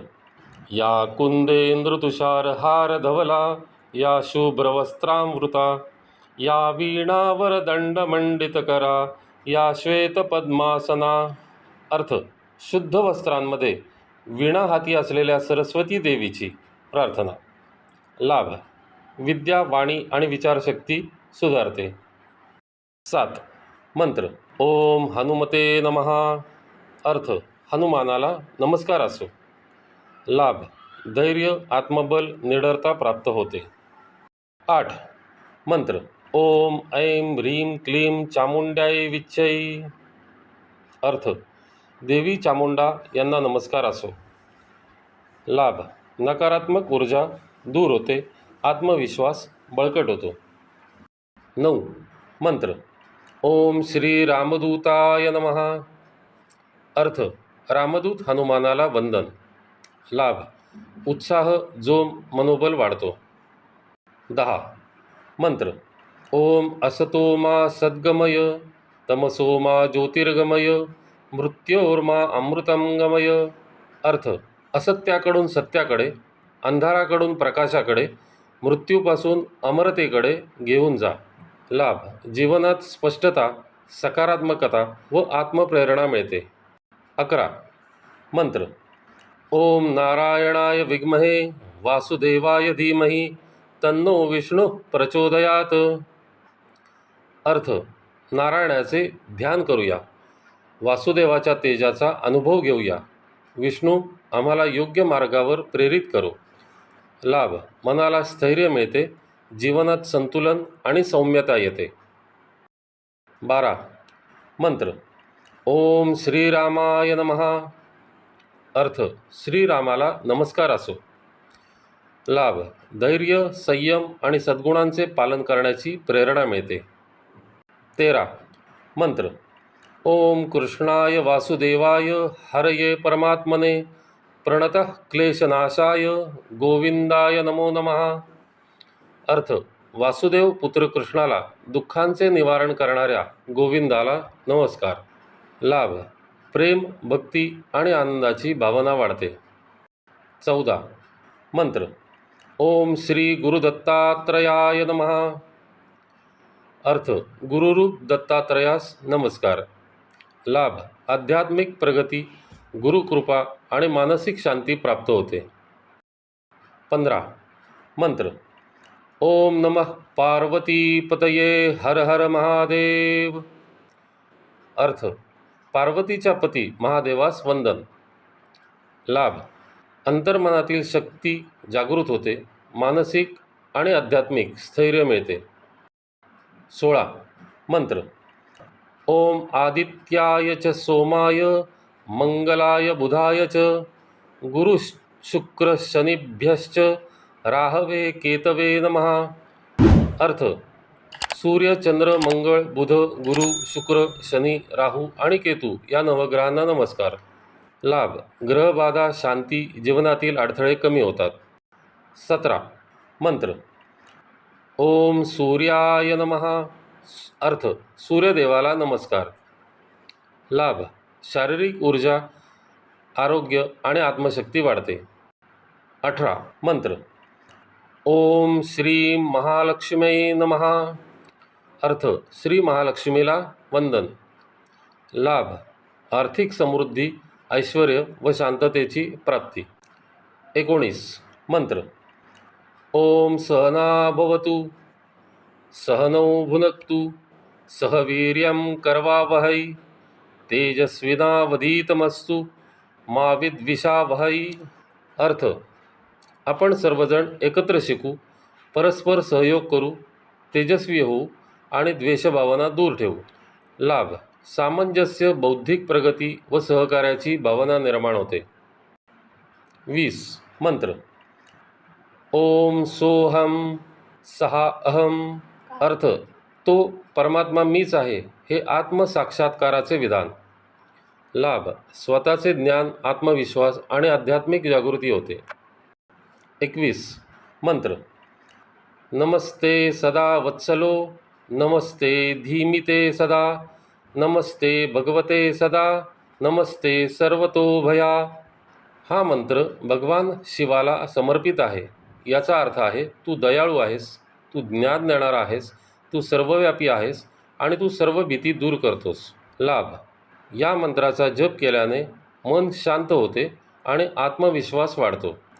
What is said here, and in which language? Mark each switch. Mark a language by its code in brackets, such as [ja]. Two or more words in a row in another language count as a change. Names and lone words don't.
[sa] या कुंदेंद्रतुषारहार धवला, या शुभ्रवस्त्रामृता, या वीणावरदंडमंडितकरा, या श्वेतपद्मासना. [mr] अर्थ. शुद्ध वस्त्रांमध्ये वीणा हाती असलेल्या सरस्वती देवीची प्रार्थना. लाभ. विद्या, वाणी आणि विचारशक्ती सुधारते. 7. मंत्र. [sa] ओम हनुमते नमः. [mr] अर्थ. हनुमानाला नमस्कार असो. लाभ. धैर्य, आत्मबल, निडरता प्राप्त होते. 8. मंत्र. [sa] ओम ऐं ह्रीं क्लीं चामुंड्याय विच्चै. [mr] अर्थ. देवी चामुंडा यांना नमस्कार असो. लाभ. नकारात्मक ऊर्जा दूर होते, आत्मविश्वास बळकट होतो. 9. मंत्र. [sa] ओम श्री रामदूताय नमः. [mr] अर्थ. रामदूत हनुमानाला वंदन. लाभ. उत्साह, जोम, मनोबल वाढतो. 10. मंत्र. [sa] ओम असतो मा सद्गमय, तमसो मा ज्योतिर्गमय, मृत्योर्मा अमृतं गमय. [mr] अर्थ. असत्याकडून सत्याकडे, अंधाराकडून प्रकाशाकडे, मृत्यूपासून अमरतेकडे घेऊन जा. लाभ. जीवनात स्पष्टता, सकारात्मकता व आत्मप्रेरणा मिळते. 11. मंत्र. [sa] ओम नारायणाय विद्महे वासुदेवाय धीमहि तन्नो विष्णू प्रचोदयात. [mr] अर्थ. नारायणाचे ध्यान करूया, वासुदेवाच्या तेजाचा अनुभव घेऊया. विष्णू आम्हाला योग्य मार्गावर प्रेरित करो. लाभ. मनाला स्थैर्य मिळते, जीवनात संतुलन आणि सौम्यता येते. 12. मंत्र. [sa] ओम श्रीरामाय नमः. [mr] अर्थ. श्रीरामाला नमस्कार असो. लाभ. धैर्य, संयम आणि सद्गुणांचे पालन करण्याची प्रेरणा मिळते. 13. मंत्र. [sa] ओम कृष्णाय वासुदेवाय हरये परमात्मने प्रणतः क्लेशनाशाय गोविंदाय नमो नमः. [mr] अर्थ वासुदेव पुत्र कृष्णाला दुःखांचे निवारण करणाऱ्या गोविंदाला नमस्कार. लाभ प्रेम, भक्ती आणि आनंदाची भावना वाढते. 14. मंत्र. [sa] ओम श्री गुरुदत्तात्रयाय नमः. [mr] अर्थ गुरुरूप दत्तात्रयास नमस्कार. लाभ आध्यात्मिक प्रगती, गुरुकृपा आणि मानसिक शांती प्राप्त होते. 15. मंत्र. [sa] ओम नमः पार्वतीपतये हर हर महादेव. [mr] अर्थ पार्वतीच्या पती महादेवास वंदन. लाभ अंतर्मनातील शक्ती जागृत होते, मानसिक आणि आध्यात्मिक स्थैर्य मिळते. 16. मंत्र. [sa] ओम आदित्याय च सोमाय मंगलाय बुधाय च गुरु शुक्र शनिभ्यश्च राहवे केतवे नमः. [mr] अर्थ सूर्य, चंद्र, मंगळ, बुध, गुरु, शुक्र, शनी, राहू आणि केतू या नवग्रहांना नमस्कार. लाभ ग्रहबाधा, शांती, जीवनातील अडथळे कमी होतात. 17. मंत्र. [sa] ओम सूर्याय नमः. [mr] अर्थ सूर्यदेवाला नमस्कार. लाभ शारीरिक ऊर्जा, आरोग्य आणि आत्मशक्ती वाढते. 18. मंत्र. [sa] ओम श्री महालक्ष्मी नमः. [mr] अर्थ श्री महालक्ष्मीला वंदन. लाभ आर्थिक समृद्धी, ऐश्वर्य व शांततेची प्राप्ती. 19. मंत्र. [sa] ओम सहना भवतु सहनौ भुनक्तु सह वीर्यं करवावहै तेजस्विनावधीतमस्तु मा विद्विषावहै. [mr] अर्थ आपण सर्वजण एकत्र शिकू, परस्पर सहयोग करू, तेजस्वी होऊ आणि द्वेषभावना दूर ठेवू. लाभ सामंजस्य, बौद्धिक प्रगती व सहकार्याची भावना निर्माण होते. [sa] 20. मंत्र. ओम सोहम सहा अहम. [mr] अर्थ तो परमात्मा मीच आहे हे आत्मसाक्षात्काराचे विधान. लाभ स्वतःचे ज्ञान, आत्मविश्वास आणि आध्यात्मिक जागृती होते. 21. मंत्र. [sa] नमस्ते सदा वत्सलो नमस्ते धीमिते सदा नमस्ते भगवते सदा नमस्ते सर्वतोभया. [mr] हा मंत्र भगवान शिवाला समर्पित आहे. याचा अर्थ आहे तू दयाळू आहेस, तू ज्ञान देणारा आहेस, तू सर्वव्यापी आहेस आणि तू सर्व भीती दूर करतोस. लाभ या मंत्राचा जप केल्याने मन शांत होते आणि आत्मविश्वास वाढतो.